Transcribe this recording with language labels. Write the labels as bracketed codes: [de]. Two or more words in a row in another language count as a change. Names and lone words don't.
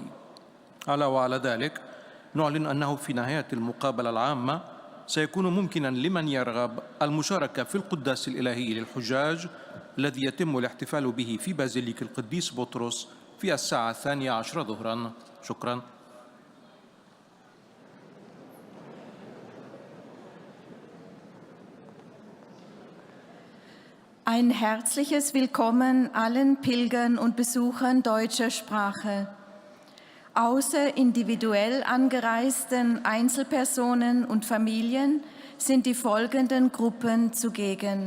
[ar] وعلى ذلك نعلن أنه في نهاية المقابلة العامة سيكون ممكنا لمن يرغب المشاركة في القداس الإلهي للحجاج الذي يتم الاحتفال به في بازيليك القديس بطرس في الساعة 12 ظهرا. شكرا. [de] Ein herzliches Willkommen allen Pilgern und Besuchern deutscher Sprache. Außer individuell angereisten Einzelpersonen und Familien sind die folgenden Gruppen zugegen.